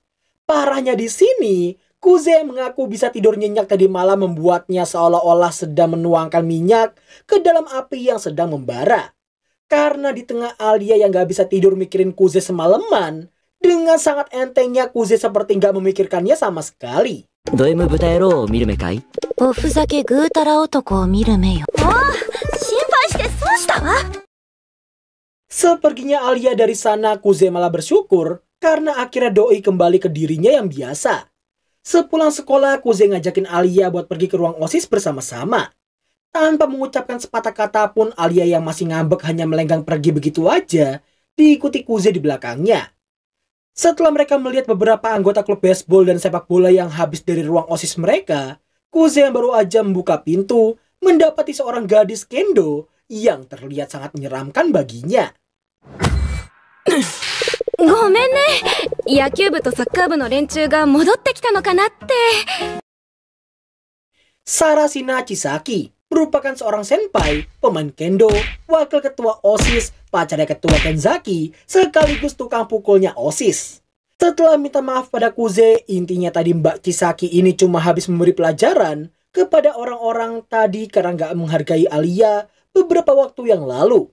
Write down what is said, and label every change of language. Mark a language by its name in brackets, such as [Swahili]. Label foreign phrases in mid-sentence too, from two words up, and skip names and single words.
[Indonesian] Parahnya di sini, Kuze mengaku bisa tidur nyenyak tadi malam membuatnya seolah-olah sedang menuangkan minyak ke dalam api yang sedang membara. Karena di tengah Alia yang gak bisa tidur mikirin Kuze semalaman, dengan sangat entengnya Kuze seperti gak memikirkannya sama sekali. [Japanese] ド M 豚野郎を見る目かい？おふざけぐうたら男を見る目よ。心配して損したわ。 [Indonesian] Sepertinya Alia dari sana, Kuze malah bersyukur karena akhirnya Doi kembali ke dirinya yang biasa. Sepulang sekolah, Kuze ngajakin Alia buat pergi ke ruang OSIS bersama-sama. Tanpa mengucapkan sepatah kata pun, Alia yang masih ngambek hanya melenggang pergi begitu aja, diikuti Kuze di belakangnya. Setelah mereka melihat beberapa anggota klub baseball dan sepak bola yang habis dari ruang OSIS mereka, Kuze yang baru aja membuka pintu, mendapati seorang gadis kendo yang terlihat sangat menyeramkan baginya. [Japanese] ごめんね。野球部とサッカー部の連中が戻ってきたのかなって。 [Indonesian] Sarashina Chisaki merupakan seorang senpai, pemain kendo, wakil ketua OSIS, pacarnya ketua Kenzaki, sekaligus tukang pukulnya OSIS. Setelah minta maaf pada Kuze, intinya tadi Mbak Chisaki ini cuma habis memberi pelajaran kepada orang-orang tadi karena nggak menghargai Alia beberapa waktu yang lalu.